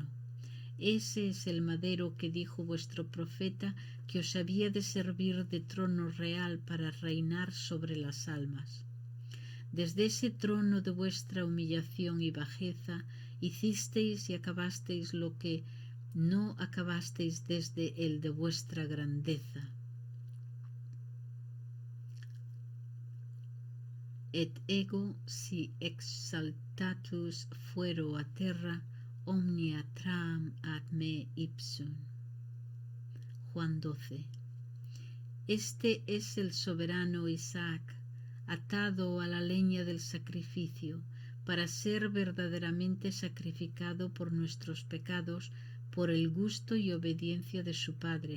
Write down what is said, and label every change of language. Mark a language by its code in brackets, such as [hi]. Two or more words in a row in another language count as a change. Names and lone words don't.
[es] Ese es el madero que dijo vuestro profeta que os había de servir de trono real para reinar sobre las almas. Desde ese trono de vuestra humillación y bajeza hicisteis y acabasteis lo que no acabasteis desde el de vuestra grandeza. [la] Et ego si exaltatus fuero a terra, omnia tram ad me ipsum. [es] Juan 12. Este es el soberano Isaac, atado a la leña del sacrificio, para ser verdaderamente sacrificado por nuestros pecados, por el gusto y obediencia de su Padre.